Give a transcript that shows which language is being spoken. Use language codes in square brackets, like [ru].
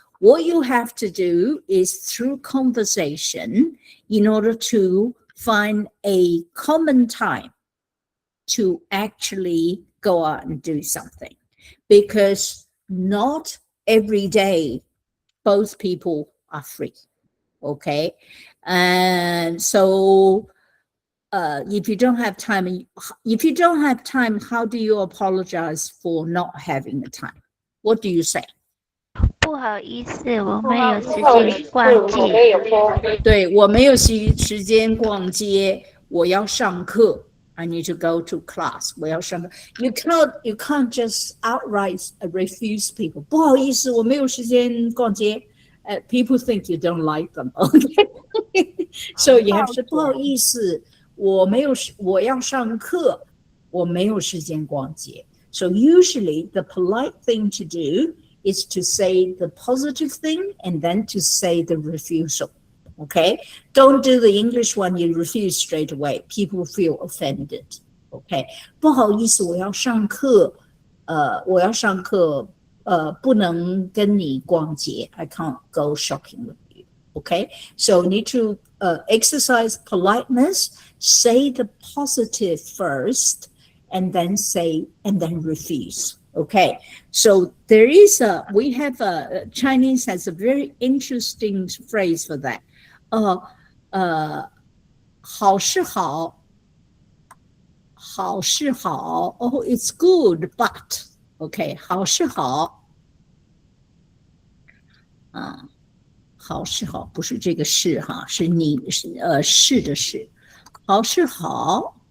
[en] What you have to do is through conversation in order to find a common time to actually go out and do something, because not every day both people are free. Okay, and so if you don't have time, how do you apologize for not having the time? What do you say? [zh] 不好意思，我没有时间逛街。对，我没有时间逛街，我要上课。 [en] I need to go to class. [zh] 我要上课。 [en] You can't just outright refuse people. [zh] 不好意思，我没有时间逛街。 [en] People think you don't like them. Okay, so you have to [zh] 不好意思，我要上课，我没有时间逛街。 [en] So usually the polite thing to do is to say the positive thing and then to say the refusal. Okay, don't do the English one. You refuse straight away. People feel offended. [zh] Okay, 不好意思，我要上课，不能跟你逛街。 [en] I can't go shopping with you. Okay, so need to exercise politeness. Say the positive first, and then refuse. Okay, so Chinese has a very interesting phrase for that. [zh] 好是好 [en] Oh, it's good, but okay, [zh] 好是好好是好不是这个是哈，是你是的是，好是好。